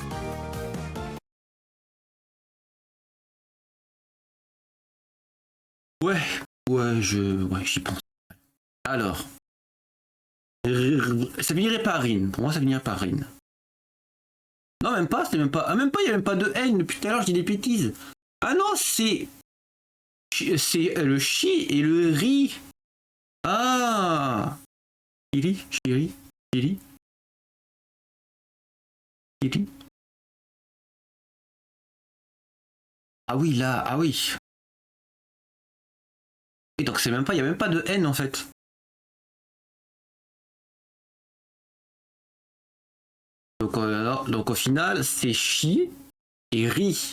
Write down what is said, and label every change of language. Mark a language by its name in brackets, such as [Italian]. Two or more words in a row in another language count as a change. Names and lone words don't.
[French] Ouais, ouais, j'y pense. Alors. Ça finirait par Rin. Pour moi, ça finirait par Rin. Non, même pas, c'était même pas. Ah, même pas, il n'y a même pas de N. Depuis tout à l'heure, je dis des bêtises. Ah non, c'est. C'est le chi et le ri. Ah. Chili, chili, chili. Chili. Ah oui, là, ah oui. Et donc c'est même pas, il n'y a même pas de N en fait. Donc au final, c'est chi et ri.